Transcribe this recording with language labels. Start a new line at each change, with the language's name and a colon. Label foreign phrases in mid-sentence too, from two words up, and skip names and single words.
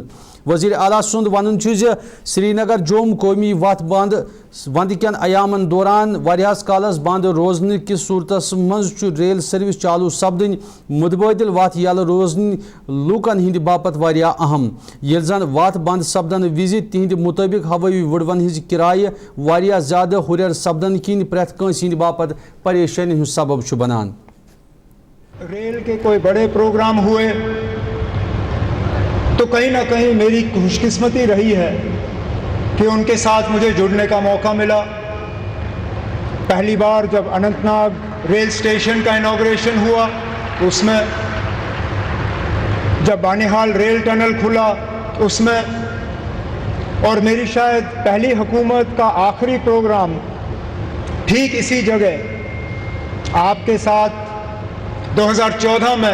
Kashmiri: وزیر اعلیٰ سند ون سری نگر جوم قومی وتھ بند وند کین ایامن دوران واریاہس کالس بند روزن کس صورتس مز ریل سروس چالو سپدن متبادل وتھ یل روزن لوکن ہند باپت واریاہ اہم. یل زن وتھ بند سپدن وز تہند مطابق ہوٲیی وڑون ہز کرایہ واریاہ زیادہ ہریر سپدن کن پریت کٲنٛسہِ ہند باپت پریشانی ہند سبب چھ بنان.
Urdu: ریل کے کوئی بڑے پروگرام ہوئے تو کہیں نہ کہیں میری خوش قسمتی رہی ہے کہ ان کے ساتھ مجھے جڑنے کا موقع ملا. پہلی بار جب اننت ناگ
English: rail station
Urdu: کا انوگریشن ہوا اس میں، جب بانہال
English: rail tunnel
Urdu: کھلا اس میں، اور میری شاید پہلی حکومت کا آخری پروگرام ٹھیک اسی جگہ آپ کے ساتھ 2014 میں.